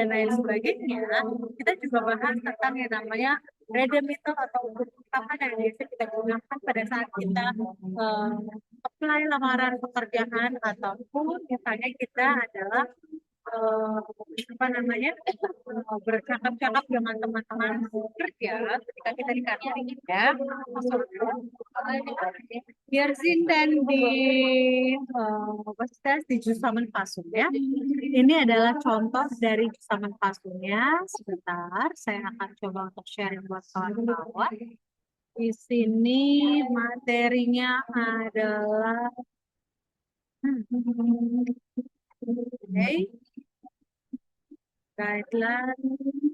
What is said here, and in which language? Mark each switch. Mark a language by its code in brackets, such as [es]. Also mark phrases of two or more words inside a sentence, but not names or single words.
[id] lain sebagainya, kita juga bahas tentang yang namanya redemeter atau untuk ungkapan yang biasa kita gunakan pada saat kita eh, apply lamaran pekerjaan ataupun misalnya kita adalah eh, apa namanya bercakap-cakap dengan teman-teman kerja ketika kita di kantor ya [de] Wir sind dann was ist das? [id] Di Zusammenfassung ya. Ini adalah contoh dari Zusammenfassungnya. Sebentar, saya akan coba untuk sharing buat kawan-kawan. Di sini materinya adalah okay, guideline.